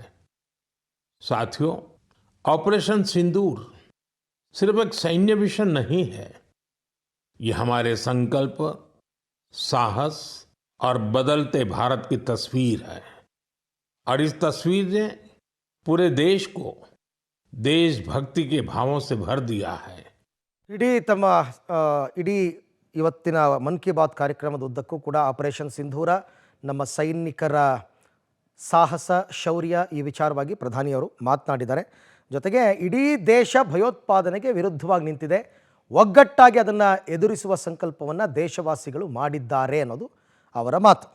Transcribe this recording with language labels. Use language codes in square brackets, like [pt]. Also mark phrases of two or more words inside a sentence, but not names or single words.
[hi] साथियों, ऑपरेशन सिंदूर सिर्फ एक सैन्य मिशन नहीं है, ये हमारे संकल्प, साहस और बदलते भारत की तस्वीर है. और इस तस्वीर ने पूरे देश को देशभक्ति के भावों से भर दिया है. [kn] ಇಡೀ ಇವತ್ತಿನ ಮನ್ ಕಿ ಬಾತ್ ಕಾರ್ಯಕ್ರಮದ ಉದ್ದಕ್ಕೂ ಕೂಡ ಆಪರೇಷನ್ ಸಿಂಧೂರ, ನಮ್ಮ ಸೈನಿಕರ ಸಾಹಸ, ಶೌರ್ಯ ಈ ವಿಚಾರವಾಗಿ ಪ್ರಧಾನಿಯವರು ಮಾತನಾಡಿದ್ದಾರೆ. ಜೊತೆಗೆ ಇಡೀ ದೇಶ ಭಯೋತ್ಪಾದನೆಗೆ ವಿರುದ್ಧವಾಗಿ ನಿಂತಿದೆ, ಒಗ್ಗಟ್ಟಾಗಿ ಅದನ್ನು ಎದುರಿಸುವ ಸಂಕಲ್ಪವನ್ನು ದೇಶವಾಸಿಗಳು ಮಾಡಿದ್ದಾರೆ ಅನ್ನೋದು ಅವರ ಮಾತು.